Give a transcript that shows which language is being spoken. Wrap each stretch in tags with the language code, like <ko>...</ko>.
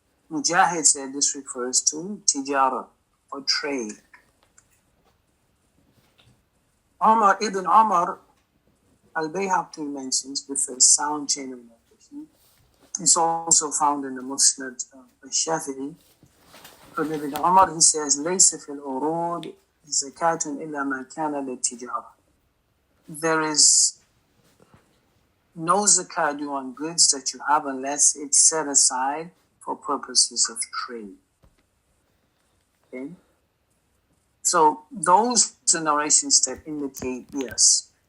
<en>Mujaahid said this refers to tijara, or trade. Ibn Umar, al-Bayhaqi mentions with a sound chain of narration. It's also found in the Musnad al-Shafi'i. From Ibn Umar, he says,</en> <ar>لَيْسَ فِي الْعُرُودِ زَكَاتٌ إِلَّا مَا كَانَ لِلتِّجَارَةِ.</ar> <en>There is no zakat due on goods that you have unless it's set aside for purposes of trade. Okay? So those are narrations that indicate yes.</en>